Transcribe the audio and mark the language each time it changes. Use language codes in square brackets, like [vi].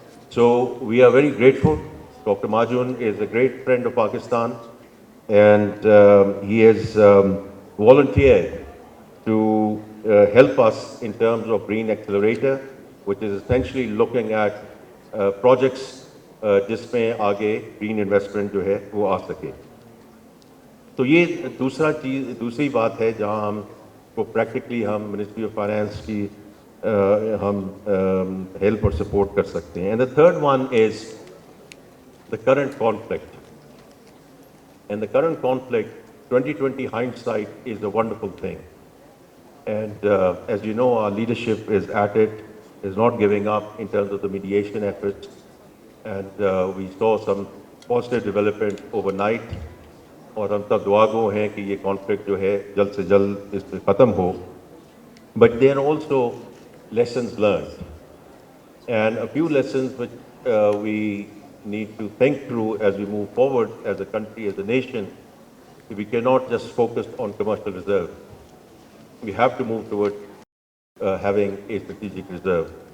[en] So we are very grateful. Dr. Majun is a great friend of Pakistan, and he has volunteered to help us in terms of Green Accelerator, which is essentially looking at projects [hi] जिसमें आगे green investment जो है वो आ सके. तो ये दूसरी बात है जहाँ हम को practically हम Ministry of Finance की हम help और support कर सकते हैं. [en] And the third one is the current conflict. And the current conflict, 2020 hindsight is a wonderful thing. And as you know, our leadership is at it, is not giving up in terms of the mediation efforts. And we saw some positive development overnight. [hi] और हम सब दुआ गो हैं कि ये conflict जो है जल्द से जल्द इस पर ख़त्म हो. [en] But there are also lessons learned. And a few lessons which we need to think through as we move forward as a country, as a nation. We cannot just focus on commercial reserve. We have to move towards having a strategic reserve.